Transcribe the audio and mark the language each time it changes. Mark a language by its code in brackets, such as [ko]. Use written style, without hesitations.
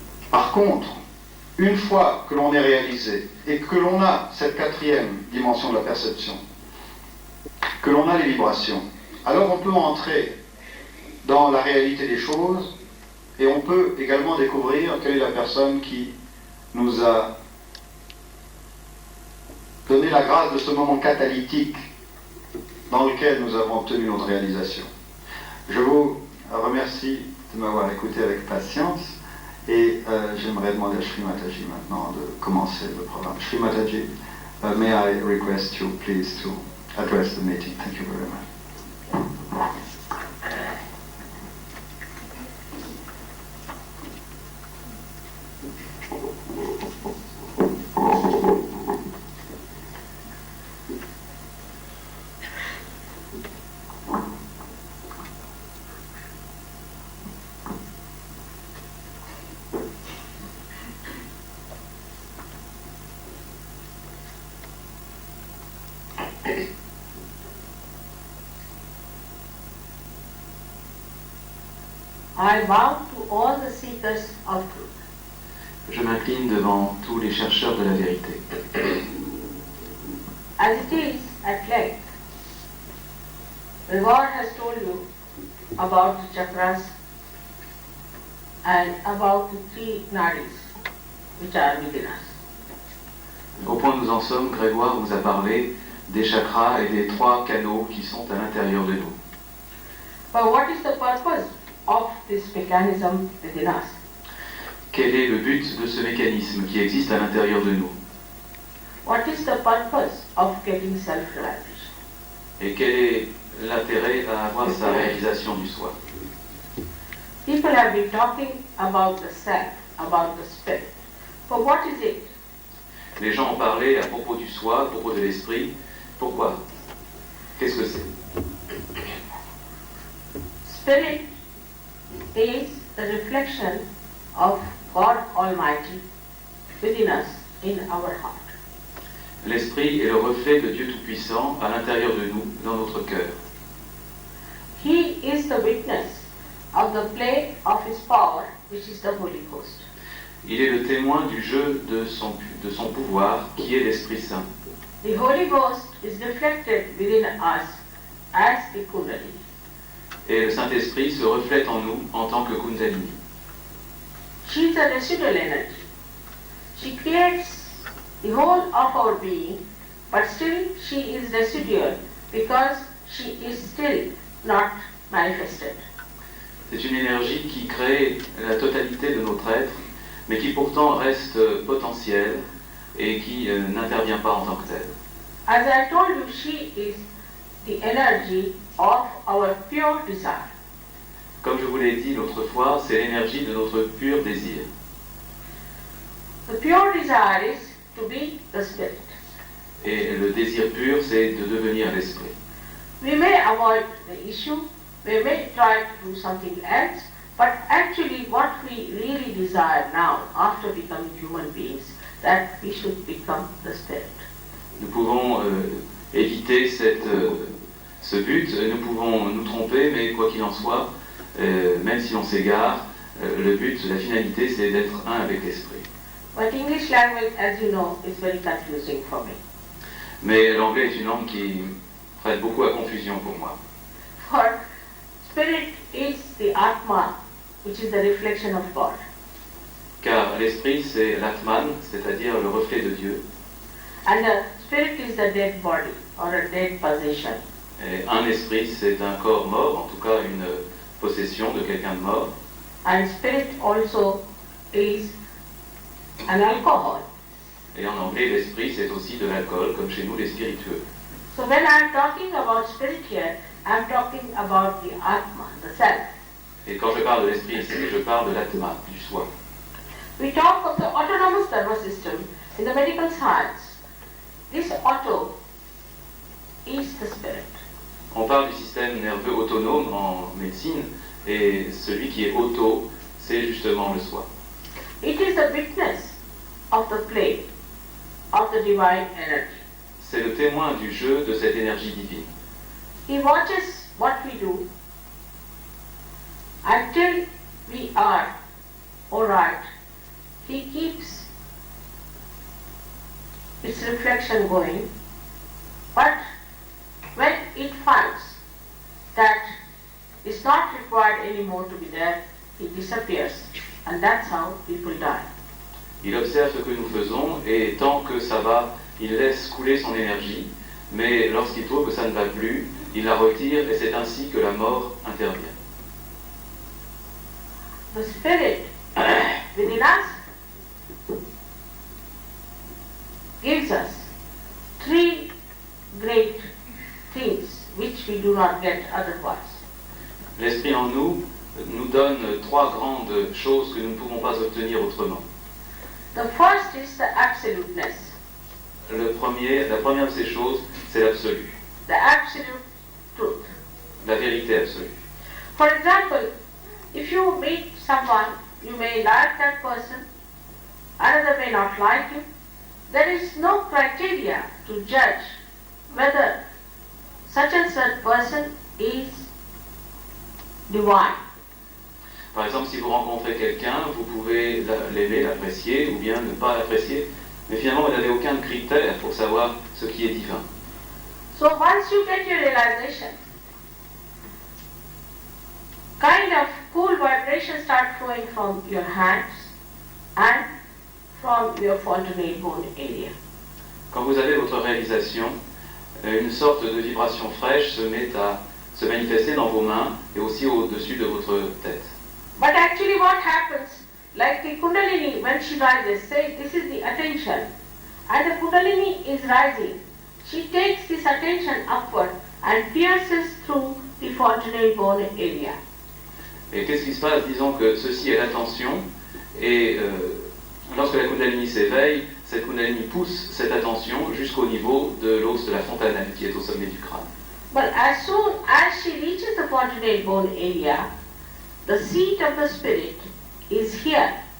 [fr] Par contre, une fois que l'on est réalisé et que l'on a cette quatrième dimension de la perception, que l'on a les vibrations, alors on peut entrer dans la réalité des choses et on peut également découvrir quelle est la personne qui nous a donné la grâce de ce moment catalytique dans lequel nous avons obtenu notre réalisation. Je vous remercie de m'avoir écouté avec patience. Et j'aimerais demander à Sri Mataji maintenant de commencer le programme. [en] Sri Mataji, may I request you please to address the meeting. Thank you very much. I bow to all the seekers of truth. [fr] Je m'incline devant tous les chercheurs de la vérité. [en] As it is, at length, the Lord has told you about the chakras and about the three nadis which are within us. [fr] Au point où nous en sommes, Grégoire vous a parlé des chakras et des 3 canaux qui sont à l'intérieur de nous. [en] But what is the purpose of this mechanism within us? [fr] Quel est le but de ce mécanisme qui existe à l'intérieur de nous? [en] What is the purpose of getting self-realization? [fr] Et quel est l'intérêt à avoir sa réalisation du soi? [en] People have been talking about the self, about the spirit. But what is it? [fr] Les gens ont parlé à propos du soi, à propos de l'esprit. Pourquoi? Qu'est-ce que c'est? [en] Spirit is the reflection of God Almighty within us, in our heart. [fr] L'esprit est le reflet de Dieu Tout-Puissant à l'intérieur de nous, dans notre cœur. [en] He is the witness of the play of His power, which is the Holy Ghost. [fr] Il est le témoin du jeu de son pouvoir, qui est l'Esprit Saint. [en] The Holy Ghost is reflected within us as the Kundalini. [fr] Et le Saint-Esprit se reflète en nous en tant que Kundalini. [en] She is a residual energy. She creates the whole of our being, but still she is residual because she is still not manifested. [fr] C'est une énergie qui crée la totalité de notre être, mais qui pourtant reste potentielle et qui n'intervient pas en tant que telle. [en] As I told you, she is the energy of our pure desire. [fr] Comme je vous l'ai dit l'autre fois, c'est l'énergie de notre pur désir. [en] The pure desire is to be the spirit. [fr] Et le désir pur, c'est de devenir l'esprit. [en] We may avoid the issue, we may try to do something else, but actually what we really desire now, after becoming human beings, that we should become the spirit. [fr] Nous pouvons éviter ce but, nous pouvons nous tromper, mais quoi qu'il en soit, même si on s'égare, le but, la finalité, c'est d'être un avec l'esprit. [en] But English language, as you know, is very confusing for me. [fr] Mais l'anglais est une langue qui prête beaucoup à confusion pour moi. [en] For spirit is the Atma, which is the reflection of God. [fr] Car l'esprit, c'est l'Atman, c'est-à-dire le reflet de Dieu. [en] And the spirit is the dead body, or a dead possession. [fr] Et un esprit, c'est un corps mort, en tout cas une possession de quelqu'un de mort. [en] And spirit also is an alcohol. [fr] Et en anglais, l'esprit, c'est aussi de l'alcool, comme chez nous, les spiritueux. [en] So when I'm talking about spirit here, I'm talking about the Atma, the self. [fr] Et quand je parle de l'esprit ici, je parle de l'atma, du soi. [en] We talk of the autonomous nervous system in the medical science. This auto is the spirit. [fr] On parle du système nerveux autonome en médecine, et celui qui est auto, c'est justement le soi. [en] It is the witness of the play of the divine energy. [fr] C'est le témoin du jeu de cette énergie divine. [en] He watches what we do until we are all right. He keeps its reflection going, but when it finds that it's not required anymore to be there, it disappears, and that's how people die. [fr] Il observe ce que nous faisons et tant que ça va, il laisse couler son énergie, mais lorsqu'il trouve que ça ne va plus, il la retire et c'est ainsi que la mort intervient. [en] The spirit within us gives us three great things which we do not get otherwise. [fr] L'esprit en nous nous donne trois grandes choses que nous ne pouvons pas obtenir autrement. [en] The first is the absoluteness, [fr] La première de ces choses, c'est l'absolu, [en] the absolute truth. [fr] la vérité absolue. [en] For example, if you meet someone, you may like that person, another may not like you. There is no criteria to judge whether such and such person is divine. [fr] Par exemple, si vous rencontrez quelqu'un, vous pouvez l'aimer, l'apprécier ou bien ne pas l'apprécier, mais finalement vous n'avez aucun critère pour savoir ce qui est divin. [en] So once you get your realization, kind of cool vibrations start flowing from your hands and from your fontanelle bone area. [fr] Quand vous avez votre réalisation, une sorte de vibration fraîche se met à se manifester dans vos mains et aussi au-dessus de votre tête. [en] But actually what happens, like the Kundalini, when she rises, say this is the attention, and the Kundalini is rising, she takes this attention upward and pierces through the fontanelle bone area. [fr] Et qu'est-ce qui se passe? Disons que ceci est l'attention, et lorsque la Kundalini s'éveille, cette Kundalini pousse cette attention jusqu'au niveau de l'os de la fontanelle qui est au sommet du crâne. [en] But as soon as she reaches the fontanelle bone area, the seat of the spirit is here.